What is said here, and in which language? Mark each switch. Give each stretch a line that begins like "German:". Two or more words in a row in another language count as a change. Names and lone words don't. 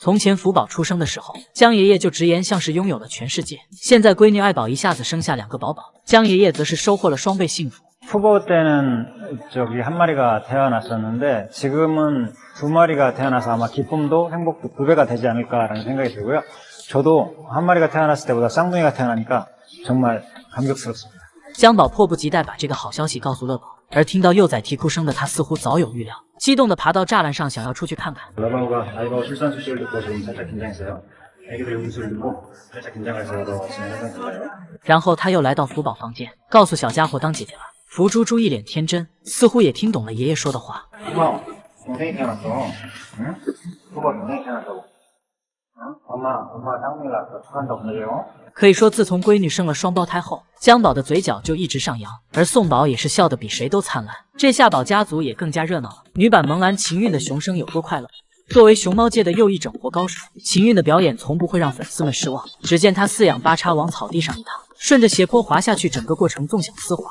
Chinese: 从前福宝出生的时候，江爷爷就直言像是拥有了全世界。现在闺女爱宝一下子生下2个宝宝，江爷爷则是收获了双倍幸福。
Korean: 후보때는 한 마리가 태어났었는데 지금은 2마리가 태어나서 아마 기쁨도 행복도 2배가 되지 않을까라는 생각이 들고요. 저도 한 마리가 태어났을 때보다 쌍둥이가 태어나니까 정말 감격스럽습니다.
Chinese: 江宝迫不及待把这个好消息告诉乐宝，而听到幼崽啼哭声的他似乎早有预料，激动地爬到栅栏上想要出去看看。
Korean: 아이바오 출산 소식을 듣고 지금 살짝 긴장했어요. 애기들 음수를 듣고 살짝 긴장해서 진행하는 건가요?
Chinese: 然后他又来到福宝房间，告诉小家伙当姐姐了。福猪猪一脸天真，似乎也听懂了爷爷说的话。
Korean: 후보, 동생이 태어났어. 응? 후보 동생이 태어났다고. 응? 엄마 쌍둥이 낳았어. 축하한다고 보내줘요.
Chinese: 可以说，自从闺女生了双胞胎后，江宝的嘴角就一直上扬，而宋宝也是笑得比谁都灿烂。这下宝家族也更加热闹了。女版萌兰秦韵的熊声有多快乐？作为熊猫界的又一整活高手，秦韵的表演从不会让粉丝们失望。只见她四仰八叉往草地上一躺，顺着斜坡滑下去，整个过程纵享丝滑。